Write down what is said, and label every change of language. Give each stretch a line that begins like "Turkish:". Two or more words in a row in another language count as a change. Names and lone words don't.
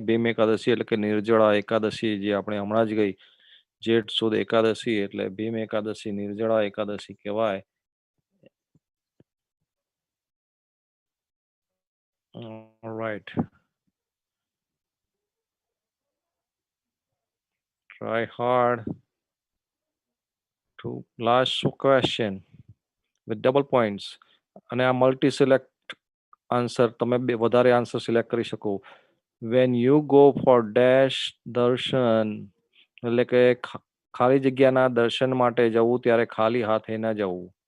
Gujarati: ભીમ એકાદશી એટલે કે નિર્જળા એકાદશી, જે આપણે હમણાં જ ગઈ જેઠ સુદ એકાદશી, એટલે ભીમ એકાદશી નિર્જળા એકાદશી કહેવાય. રાઈટ.
English: Try hard to last question with double points.
Gujarati: અને આ
English: multi select answer
Gujarati: તમે વધારે આન્સર સિલેક્ટ કરી શકો.
English: when you go for dash
Gujarati: દર્શન, એટલે કે ખાલી જગ્યાના દર્શન માટે જવું ત્યારે ખાલી હાથે ન જવું.